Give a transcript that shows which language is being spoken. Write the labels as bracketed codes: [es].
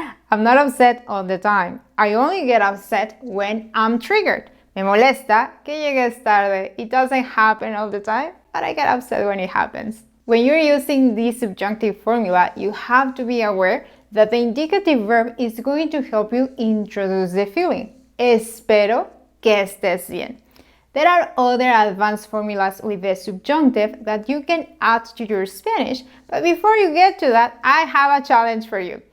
[en] I'm not upset all the time. I only get upset when I'm triggered. [es] Me molesta que llegues tarde. [en] It doesn't happen all the time, but I get upset when it happens. When you're using this subjunctive formula, you have to be aware that the indicative verb is going to help you introduce the feeling. [es] Espero que estés bien. [en] There are other advanced formulas with the subjunctive that you can add to your Spanish, but before you get to that, I have a challenge for you.